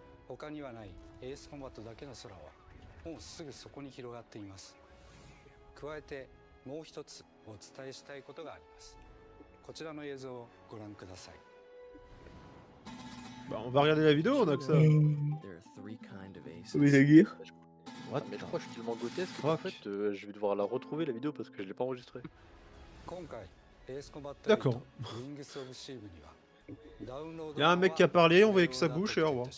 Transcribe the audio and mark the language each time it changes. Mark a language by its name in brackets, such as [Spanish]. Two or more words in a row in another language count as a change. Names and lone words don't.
[Japanese] 他にはないエースコンバットだけの空はもうすぐそこに広がっています。加えてもう一つお伝えしたいことがあります。こちらの映像をご覧ください。 [French] Bah, on va regarder la vidéo, on a que ça. Oui, la guerre. What mais je crois que je suis tellement grotesque qu'en fait je vais devoir la retrouver la vidéo parce que je l'ai pas enregistrée. D'accord. Y'a un mec qui a parlé, on voyait que sa bouche et au revoir.